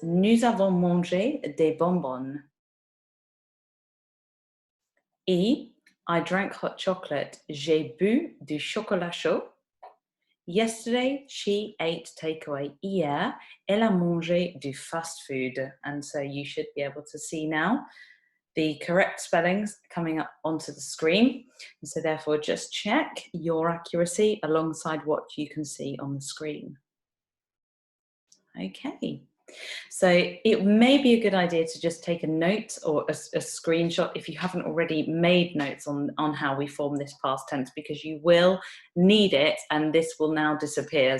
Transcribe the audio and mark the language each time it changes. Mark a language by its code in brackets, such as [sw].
[fr] Nous avons mangé des bonbons. E, [en] I drank hot chocolate. [fr] J'ai bu du chocolat chaud. [en] Yesterday, she ate takeaway. [fr] Hier, elle a mangé du fast food. [en] And so you should be able to see now the correct spellings coming up onto the screen. And so therefore, just check your accuracy alongside what you can see on the screen. Okay. So it may be a good idea to just take a note or a screenshot if you haven't already made notes on how we form this past tense, because you will need it and this will now disappear.